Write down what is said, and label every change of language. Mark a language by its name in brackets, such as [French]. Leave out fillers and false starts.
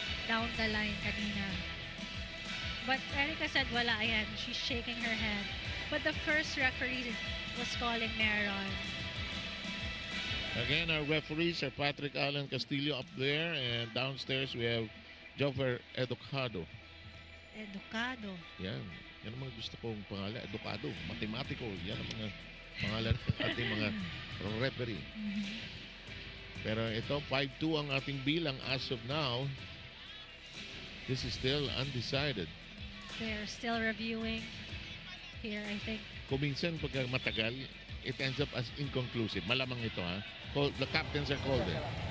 [English] Down the line [Filipino] kanina. [English] But Erica said [Filipino] wala, ayan, [English] she's shaking her head. But the first referee was calling [Filipino] meron. [English] Again, our referees are Patrick Allen Castillo up there, and downstairs we have Joffer Educado. Educado. [Filipino] Yan. Yan ang mga gusto kong pangalan. Educado, matematiko. Yan ang mga pangalan ng ating mga referee. Pero ito, 5-2 ang ating bilang [English] as of now. This is still undecided. They're still reviewing here, I think. [Filipino] Kung minsan pagka matagal, [English] it ends up as inconclusive. [Filipino] Malamang ito ha. [English] The captains are called in.